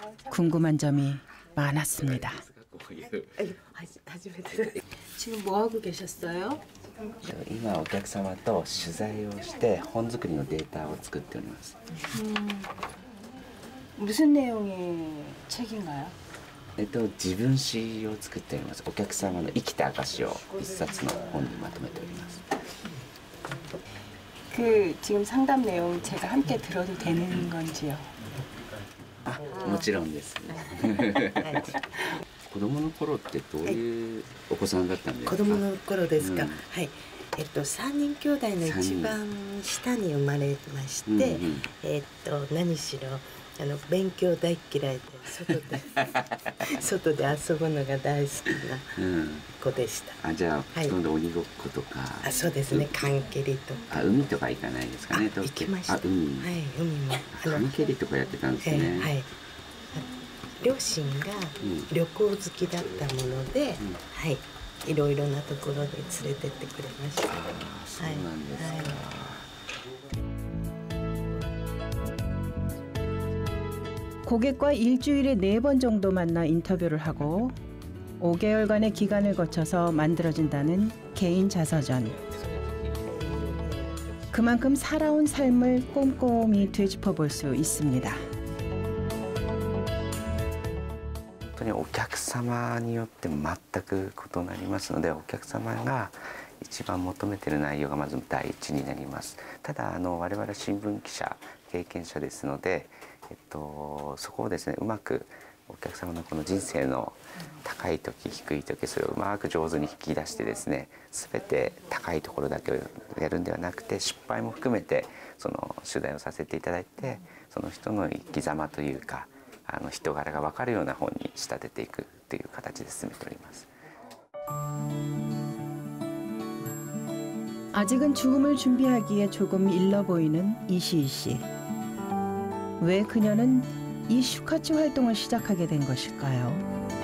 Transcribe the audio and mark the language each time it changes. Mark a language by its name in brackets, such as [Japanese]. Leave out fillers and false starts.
[Korean] 궁금한 점이 많았습니다. 지금 뭐 하고 계셨어요? [Japanese] 今お客様と取材をして本作りのデータを作っております。 [Korean] 무슨 내용의 책인가요? [Japanese] 自分史を作っております。お客様の生きた証を一冊の本にまとめております。 [Korean] 그 지금 상담 내용 제가 함께 들어도 되는 건지요? [Japanese] もちろんです。子供の頃ってどういうお子さんだったんですか？子供の頃ですか。はい。 3人兄弟の一番下に生まれまして、何しろ勉強大嫌いで外で遊ぶのが大好きな子でした。じゃあ、今度鬼ごっことか。そうですね。缶蹴りとか。海とか行かないですかね。行きました。海。はい、海も。缶蹴りとかやってたんですね。はい。両親が旅行好きだったもので、はい。いろいろなところに連れてってくれました。そうなんですか。 [Korean] 고객과 일주일에 4번 정도 만나 인터뷰를 하고 5개월간의 기간을 거쳐서 만들어진다는 개인 자서전. 그만큼 살아온 삶을 꼼꼼히 되짚어볼 수 있습니다. [Japanese] 本当にお客様によって全く異なりますので、お客様が一番求めている内容がまず第一になります。ただ我々新聞記者経験者ですので、そこをですねうまくお客様のこの人生の高い時低い時それをうまく上手に引き出してですね、全て高いところだけをやるんではなくて失敗も含めてその取材をさせていただいて、その人の生き様というか人柄が分かるような本に仕立てていくという形で進めております。 [Korean] 아직은 죽음을 준비하기에 조금 일러 보이는 이시희 씨. 왜 그녀는 이 슈카츠 활동을 시작하게 된 것일까요?